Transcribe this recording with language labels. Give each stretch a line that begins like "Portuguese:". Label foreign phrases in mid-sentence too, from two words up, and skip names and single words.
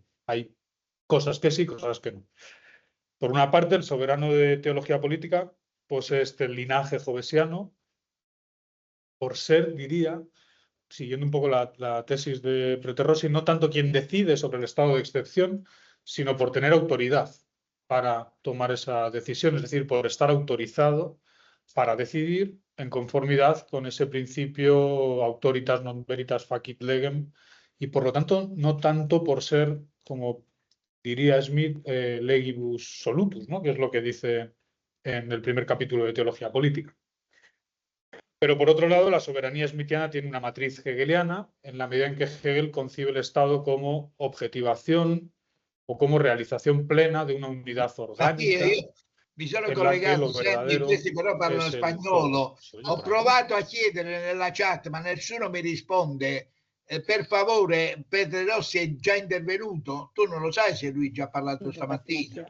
Spanish: Hay cosas que sí, cosas que no. Por una parte, el soberano de teología política posee este linaje hobbesiano por ser, diría, siguiendo un poco la tesis de Prete Rossi, no tanto quien decide sobre el estado de excepción, sino por tener autoridad para tomar esa decisión, es decir, por estar autorizado para decidir en conformidad con ese principio
Latin: auctoritas non veritas facit legem,
Spanish: y por lo tanto no tanto por ser, como diría Schmitt,
Latin: legibus solutus,
Spanish: ¿no? Que es lo que dice en el primer capítulo de Teología Política. Pero por otro lado, la soberanía smithiana tiene una matriz hegeliana en la medida en que Hegel concibe el Estado como objetivación o como
Italian: realizazione plena di una unità organica. Io mi sono collegato, senti, questi però parlano spagnolo. Ho provato a chiedere nella chat, ma nessuno mi risponde. Per favore, Prete Rossi è già intervenuto? Tu non lo sai se lui già ha parlato stamattina?